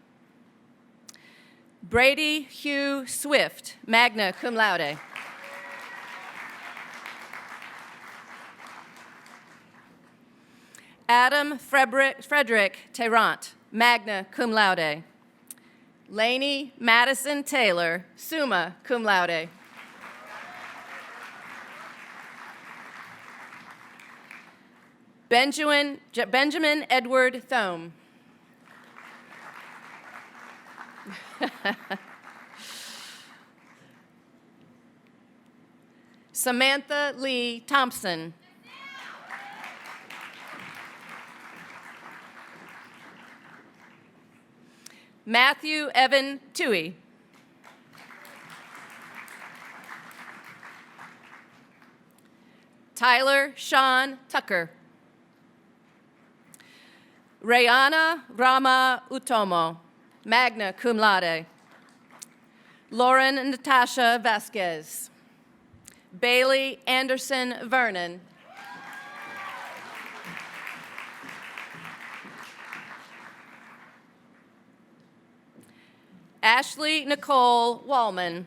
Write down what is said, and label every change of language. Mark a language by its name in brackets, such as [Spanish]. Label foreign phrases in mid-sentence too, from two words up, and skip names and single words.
[English] Brady Hugh Swift, [Latin] magna cum laude. [English] Adam Frederick Tarrant, [Latin] magna cum laude. [English] Lainey Madison Taylor, [Latin] summa cum laude. [English] Benjamin Edward Thome. Samantha Lee Thompson. Matthew Evan Toohey. Tyler Sean Tucker. Rayana Rama Utomo, [Latin] magna cum laude. [English] Lauren Natasha Vasquez. Bailey Anderson Vernon. Ashley Nicole Wallman.